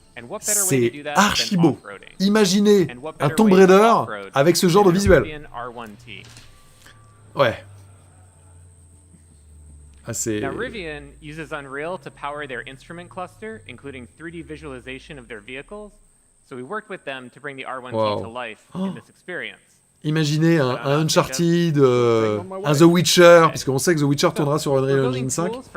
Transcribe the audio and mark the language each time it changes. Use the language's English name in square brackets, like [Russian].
[French] C'est archi beau. Imaginez un Tomb Raider avec ce genre de visuel. Ouais. Ah, c'est... [English] Now, Rivian uses Unreal to power their instrument cluster, including 3D visualization of their vehicles. So we worked with them to bring the R1T to life in this experience. [French] Imaginez un Uncharted, un The Witcher, puisqu'on sait que The Witcher tournera sur Unreal Engine 5.